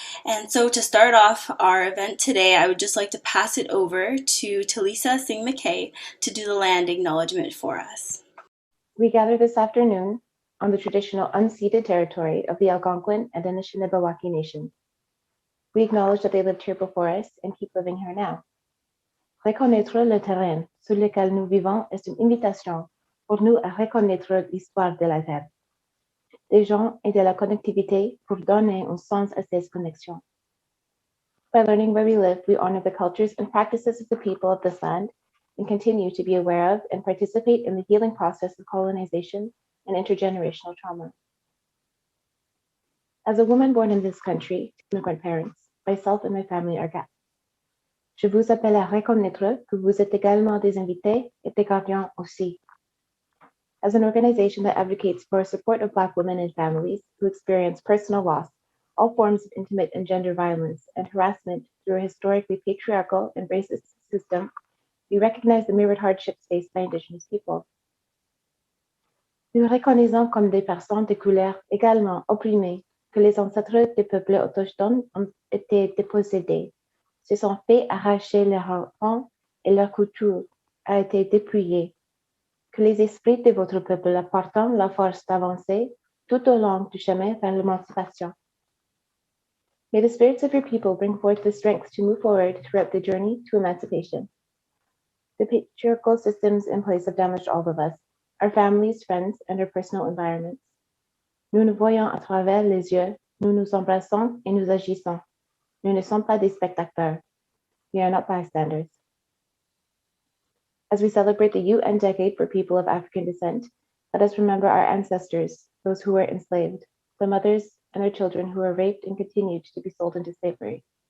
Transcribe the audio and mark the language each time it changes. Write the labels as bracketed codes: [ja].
[en] And so to start off our event today, I would just like to pass it over to Talisa Singh McKay to do the land acknowledgement for us. We gather this afternoon on the traditional unceded territory of the Algonquin and Anishinaabe Nations. We acknowledge that they lived here before us and keep living here now. [fr] Reconnaître le terrain sur lequel nous vivons est une invitation pour nous à reconnaître l'histoire de la terre, des gens et de la connectivité pour donner un sens à ces connexions. [en] By learning where we live, we honor the cultures and practices of the people of this land and continue to be aware of and participate in the healing process of colonization and intergenerational trauma. As a woman born in this country to immigrant parents, myself and my family are Gats. [fr] Je vous appelle à reconnaître que vous êtes également des invités et des gardiens aussi. [en] As an organization that advocates for support of Black women and families who experience personal loss, all forms of intimate and gender violence and harassment through a historically patriarchal and racist system, we recognize the mirrored hardships faced by Indigenous people. [fr] Nous reconnaissons comme des personnes de couleur également opprimées que les ancêtres des peuples autochtones ont été dépossédés, se sont fait arracher leurs enfants et leur culture a été dépouillée, que les esprits de votre peuple apportent la force d'avancer tout au long du chemin vers l'émancipation. [en] May the spirits of your people bring forth the strength to move forward throughout the journey to emancipation. The patriarchal systems in place have damaged all of us, our families, friends, and our personal environments. [fr] Nous nous voyons à travers les yeux, nous nous embrassons et nous agissons. Nous ne sommes pas des spectateurs. [en] We are not bystanders. As we celebrate the UN Decade for people of African descent, let us remember our ancestors, those who were enslaved, the mothers and their children who were raped and continued to be sold into slavery.